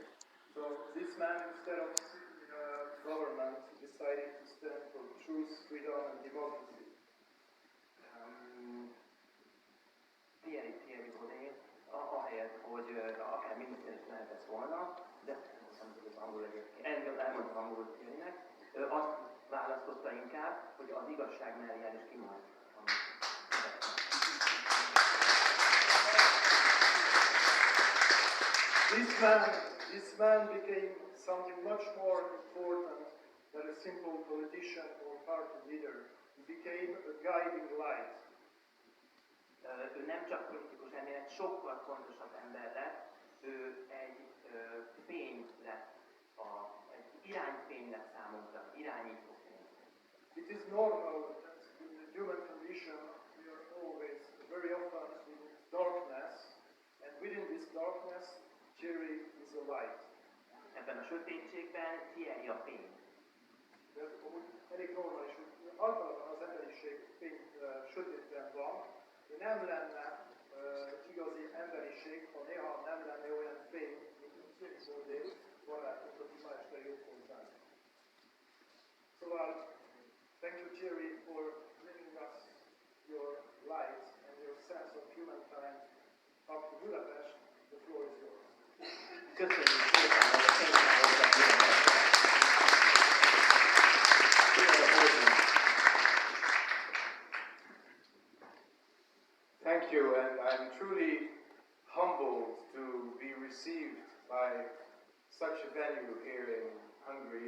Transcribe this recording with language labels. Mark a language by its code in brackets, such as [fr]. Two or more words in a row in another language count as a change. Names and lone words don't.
[en] So this man, instead of government, decided to stand for truth, freedom and democracy. [hu] Thierry Baudet, ahelyett, hogy akár miniszter is lehetett volna, de nem tudok angol egyébként, elmondtam angol Thierrynek, azt választotta inkább, hogy az igazság mellé el is kimált. [en] This man became something much more important than a simple politician or party leader. He became a guiding light. [hu] Ő nem csak politikus, ennél egy sokkal fontosabb ember lett, ő egy fény lett, egy irányfény lett számunkra, irányító fény. [en] It is normal that in the human condition we are always very often in darkness, and within this darkness Thierry is a light. [hu] Ebben a sötétségben Thierry a fény. De amúgy elég normális, hogy általában az emberiség sötétben van, de nem lenne igazi emberiség, ha néha nem lenne olyan fény, mint Thierry Baudet barátunk, aki ma este jött hozzánk. Szóval, [en] thank you Thierry for bringing us your light and your sense of humankind up to Budapest. The floor is yours. [hu] Köszönjük szépen, hogy a fénytávolság [en] Thank you, and I'm truly humbled to be received by such a venue here in Hungary.